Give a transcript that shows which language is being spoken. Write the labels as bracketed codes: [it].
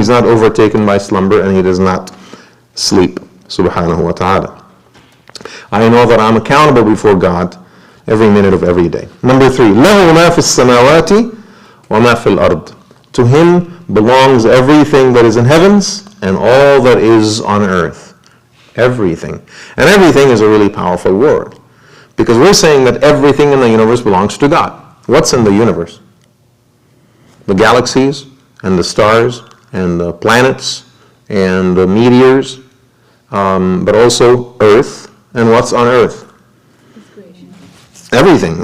[en] He's not overtaken by slumber and he does not sleep, subhanahu wa ta'ala. I know that I'm accountable before God every minute of every day. Number 3, [ar] لَهُ مَا فِي السَّمَاوَاتِ وَمَا فِي الْأَرْضِ. [en] To him belongs everything that is in heavens and all that is on earth. Everything. And everything is a really powerful word, because we're saying that everything in the universe belongs to God. What's in the universe? The galaxies and the stars and the planets and the meteors, but also Earth. And what's on Earth? Everything.